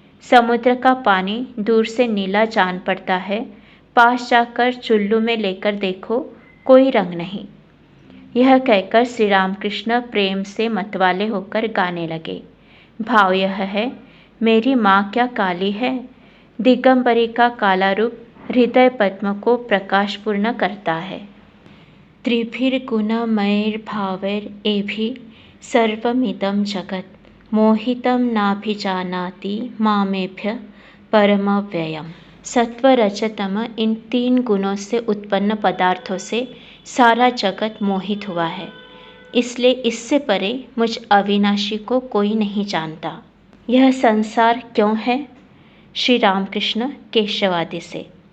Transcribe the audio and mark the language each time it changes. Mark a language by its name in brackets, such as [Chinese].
[Hindi] समुद्र का पानी दूर से नीला जान पड़ता है, पास जाकर चुल्लू में लेकर देखो कोई रंग नहीं। यह कहकर श्री रामकृष्ण प्रेम से मतवाले होकर गाने लगे। भाव यह है, मेरी माँ क्या काली है। दिगंबरी का काला रूप हृदय पद्म को प्रकाशपूर्ण करता है। [Sanskrit] त्रिभिर्गुणमयैर्भावैर् एभिः सर्वमिदं जगत् मोहितं नाभिजानाति मामेभ्यः परमव्ययम्। [Hindi] सत्व, रजतम इन 3 गुणों से उत्पन्न पदार्थों से सारा जगत मोहित हुआ है, इसलिए इससे परे मुझ अविनाशी को कोई नहीं जानता। यह संसार क्यों है? श्री रामकृष्ण केशवादि से।